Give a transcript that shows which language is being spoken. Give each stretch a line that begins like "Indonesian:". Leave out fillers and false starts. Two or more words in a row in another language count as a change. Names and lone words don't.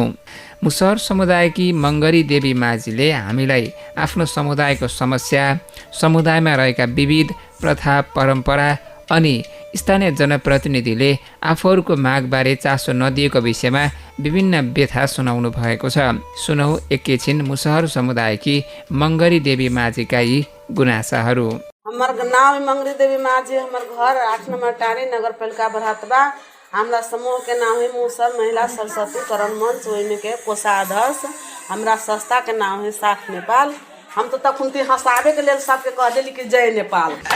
Nepali: मुसहर समुदायकी मङ्गरी देवी माझीले हामीलाई आफ्नो समुदायको समस्या, समुदायमा रहेका विविध प्रथा, परम्परा अनि स्थानीय जनप्रतिनिधिले आफूहरूको मागबारे चासो नदिएको विषयमा विभिन्न व्यथा सुनाउनु भएको छ। सुनौ एकैछिन मुसहर समुदायकी मङ्गरी देवी माझीका यी गुनासाहरू।
Bhojpuri: हमार नाम मंगरी देवी माझी, हमार घर 8 नंबर टाँडी नगरपालिका बरहथवा। हमरा समूह के नाम है मुसहर महिला सशक्तिकरण मंच, ओहिमे के कोषाध्यक्ष हमरा संस्था के नाम है साथ नेपाल। हम तो तखुनती हंसावे के लिए सबके कह दिली कि जय नेपाल।